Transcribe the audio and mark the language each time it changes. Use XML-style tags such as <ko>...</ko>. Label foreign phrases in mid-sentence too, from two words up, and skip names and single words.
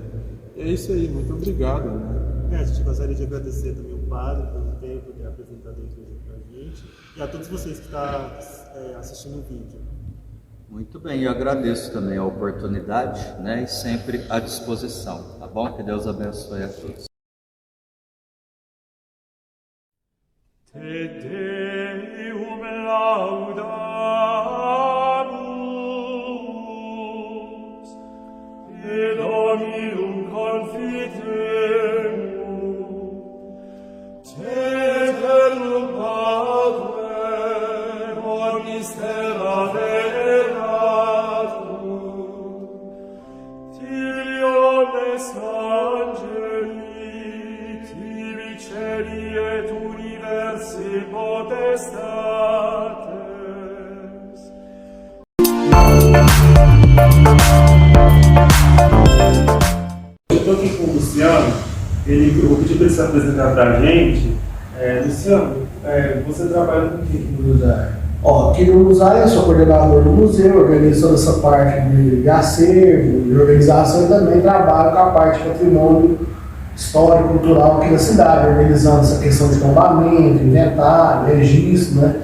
<pt>E é isso aí, muito obrigado, né? A gente gostaria de agradecer também o padre pelo tempo de apresentar a igreja para a gente e a todos vocês que estão assistindo o vídeo. Muito bem, eu agradeço também a oportunidade, né, e sempre à disposição, tá bom? Que Deus abençoe a todos.</pt> <la>Te Deum laudamus, et Dominum confitemur, te eternum Patrem, omnis terra veneratum, tibi omnes angeli, tibi celi et universi potestates.</la> <pt>Eu estou aqui com o Luciano, eu pedi para ele se apresentar para a gente. Luciano, você trabalha com o que aqui no Museu? Aqui no museu eu sou coordenador do museu, organizo toda essa parte de acervo, de organização e também trabalho com a parte de patrimônio histórico, cultural aqui na cidade, organizando essa questão de tombamento, inventário, registro, né?</pt>